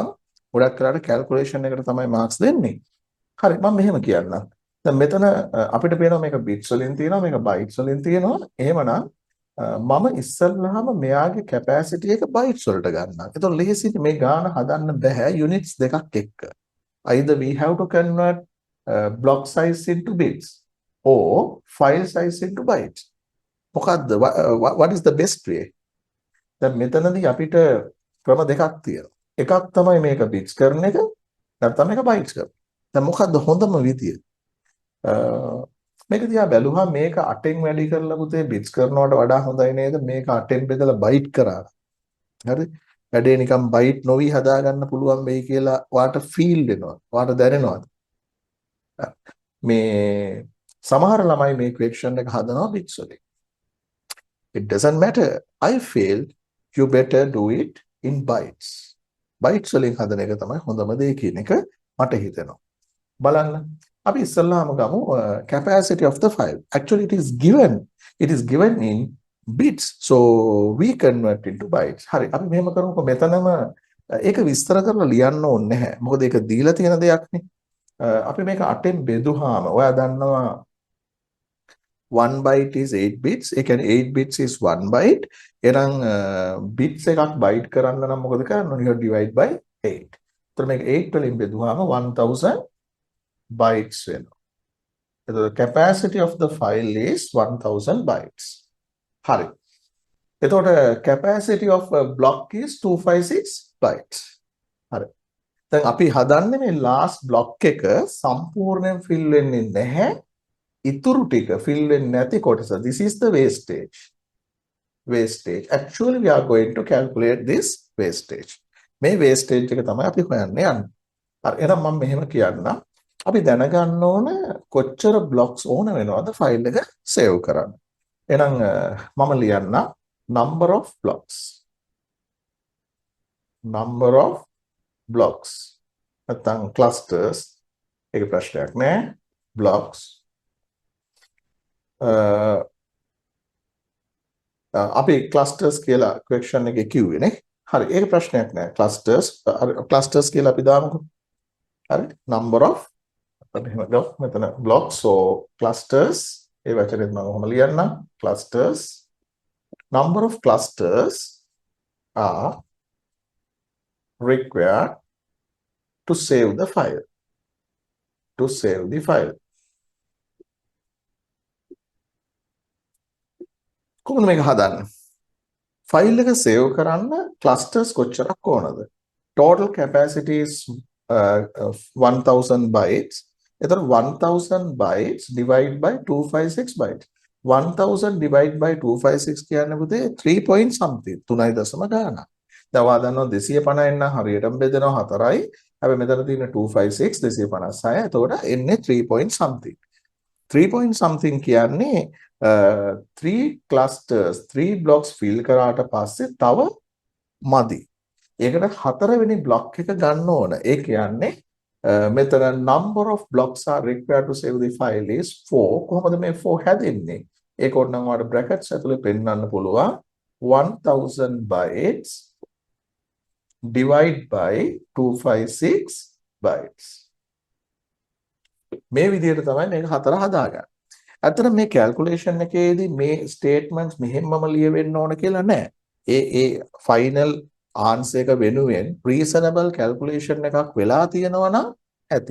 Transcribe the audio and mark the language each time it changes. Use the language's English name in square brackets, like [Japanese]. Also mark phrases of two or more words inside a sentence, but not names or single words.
[Sinhala] ගොඩක් වෙලාට කැල්කියුලේෂන් එකට තමයි මාක්ස් දෙන්නේ. හරි මම මෙහෙම කියන්නම්. දැන් මෙතන අපිට පේනවා මේක බිට්ස් වලින් තියෙනවා මේක බයිට්ස් වලින් තියෙනවා. එහෙමනම් මම ඉස්සල්ලාම මෙයාගේ කැපැසිටි එක බයිට්ස් වලට ගන්නවා. ඒතකොට ලේසියි මේ ගාන හදන්න බෑ යුනිට්ස් දෙකක් එක්ක. [English] Either we have to convert block size into bits or file size into bytes. [Sinhala] මොකද්ද [English] what is the best way? [Sinhala] දැන් මෙතනදී අපිට ක්‍රම දෙකක් තියෙනවා. එකක් තමයි මේක bits කරන එක නැත්නම් මේක bytes කරන. දැන් මොකද්ද හොඳම විදිය? මේක දිහා බැලුවහම මේක 8න් වැඩි කරලා පුතේ bits කරනවට වඩා හොඳයි නේද මේක 8න් බෙදලා byte කරා. හරි? වැඩේ නිකන් byte නොවි හදා ගන්න පුළුවන් වෙයි කියලා ඔයාට feel වෙනවා. ඔයාට දැනෙනවද? මේ සමහර ළමයි මේ question එක හදනවා bits වලින්. [English] It doesn't matter. I feel you better do it in bytes. [Sinhala] bytes වලින් හදන එක තමයි හොඳම දේ කියන එක මට හිතෙනවා. බලන්න. අපි ඉස්සල්ලාම ගමු [English] capacity of the file. Actually it is given in bits. So we convert into bytes. [Sinhala] හරි. අපි මෙහෙම කරමුකෝ මෙතනම ඒක විස්තර කරලා ලියන්න ඕනේ නැහැ. මොකද ඒක දීලා තියෙන දෙයක් නේ. අපි මේක 8න් බෙදුවාම ඔයා දන්නවා [English] 1 byte is 8 bits. [Sinhala] ඒ කියන්නේ [English] 8 bits is 1 byte. [Sinhala] එහෙනම් bits එකක් byte කරන්න නම් මොකද කරන්න ඕනේ? [English] divide by 8. [Sinhala] එතකොට මේක 8 වලින් බෙදුවාම 1000 bytes වෙනවා. [English] එතකොට capacity of the file is 1000 bytes. හරි. එතකොට capacity of a block is 256 bytes. [Sinhala] හරි. දැන් අපි හදන්නේ මේ [English] last block [Sinhala] එක සම්පූර්ණයෙන් fill වෙන්නේ නැහැ. ඉතුරු ටික fill වෙන්නේ නැති කොටස. [English] This is the wastage. Actually we are going to calculate this wastage. [Sinhala] මේ wastage එක තමයි අපි හොයන්න යන්නේ. හරි. එහෙනම් මම මෙහෙම කියන්නම්. අපි දැනගන්න ඕන කොච්චර blocks ඕන වෙනවද ෆයිල් එක සේව් කරන්න. එහෙනම් මම ලියන්න [English] number of blocks. [Sinhala] නැත්නම් clusters ඒක ප්‍රශ්නයක් නෑ. blocks අපි clusters කියලා question එකේ කිව්වේ නේ. හරි ඒක ප්‍රශ්නයක් නෑ. clusters කියලා අපි දාමුකෝ. [English] හරි number of මෙතන blocks so clusters [Sinhala] ඒ වචනේත් මම කොහොම ලියන්නම් [English] clusters number of clusters are required to save the file [Sinhala] කොහොමද මේක හදන්නේ ෆයිල් එක සේව් කරන්න clusters කොච්චරක් ඕනද [English] total capacity is 1000 bytes [Sinhala] එතන [English] 1000 bytes divide by 256 bytes 1000 divide by 256 [Sinhala] කියන්නේ පුතේ [English] 3 point something [Sinhala] 3 දශම ගානක්. දැන් ඔයා දන්නවා 250 නම් හරියටම බෙදෙනවා 4යි. හැබැයි මෙතන තියෙන 256 256 එතකොට එන්නේ [English] 3 point something. 3 point something [Sinhala] කියන්නේ [English] 3 clusters 3 blocks [Sinhala] fill කරාට පස්සේ තව මදි. ඒකට හතරවෙනි block එක ගන්න ඕන. ඒ කියන්නේ මෙතන [English] number of blocks are required to save the file is 4. [Sinhala] කොහොමද මේ 4 හැදෙන්නේ? ඒක ඕනනම් ඔයාලට brackets ඇතුලේ පෙන්නන්න පුළුවන් [English] 1000 bytes divide by 256 bytes. [Sinhala] මේ විදිහට තමයි මේක හතර හදාගන්නේ. අතන මේ calculation එකේදී මේ statements මෙහෙමම ලියවෙන්න ඕන කියලා නෑ. ඒ [English] final answer [Sinhala] එක වෙනුවෙන් [English] reasonable calculation [Sinhala] එකක් වෙලා තියෙනවා නම් ඇති.